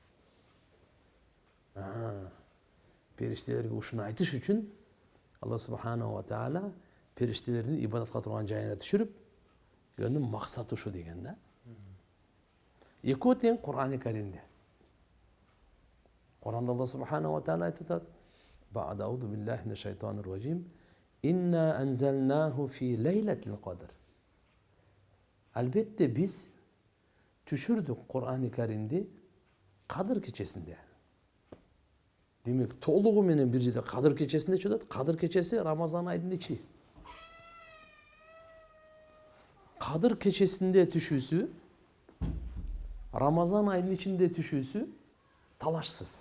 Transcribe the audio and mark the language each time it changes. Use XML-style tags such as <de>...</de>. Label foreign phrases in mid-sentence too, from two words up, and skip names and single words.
<ky>Периштелерге ушуну айтыш үчүн</ky> <ar>الله سبحانه وتعالى</ar> <ky>периштелердин ибадат кыла турган жайына түшүрүп, өнүн максаты ушу деген да. Экөө тең Кур'ан-ы Каримде. Кур'анда</ky> <ar>الله سبحانه وتعالى</ar> <ky>айтат:</ky> <ar>"بعد أعوذ بالله من الشيطان الرجيم. إنا أنزلناه في ليلة القدر."</ar> <ky>Албетте биз түшүрдүк Кур'ан-ы Каримди Кадыр кечесинде. Демек, толугу менен бир жерде Кадыр кечесинде чыгат. Кадыр кечеси Рамазан айынын ичи. Кадыр кечесинде түшүүсү, Рамазан айынын ичинде түшүүсү талашсыз.</ky>